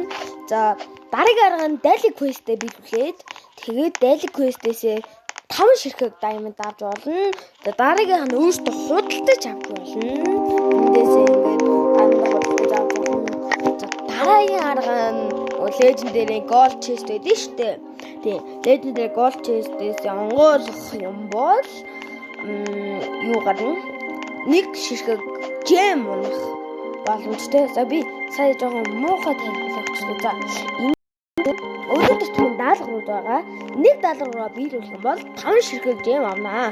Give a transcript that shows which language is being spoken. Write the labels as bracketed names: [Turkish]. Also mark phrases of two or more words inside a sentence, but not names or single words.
[Mongolian] За дараагийн арга нь [English] daily quest- [Mongolian] тэй биелүүлээд тэгээд [English] daily quest- [Mongolian] ээсээ 5 ширхэг даймд авч болно. За дараагийнх нь өөртөө худалдаж авч болно. Эндээсээ ингээд худалдаж авч болно. За дараагийн арга нь [English] legendary gold chest [Mongolian] байдаг шүү дээ. Тийм, [English] legendary gold chest- [Mongolian] ээс онгойлгох юм бол юу гарна? Нэг ширхэг gem унах боломжтой. За би сая жоохон муухай танилцуулчихлаа. За өнөөдөр тийм даалгаврууд байгаа. Нэг даалгавраа биелүүлэх юм бол 5 ширхэг gem авнаа.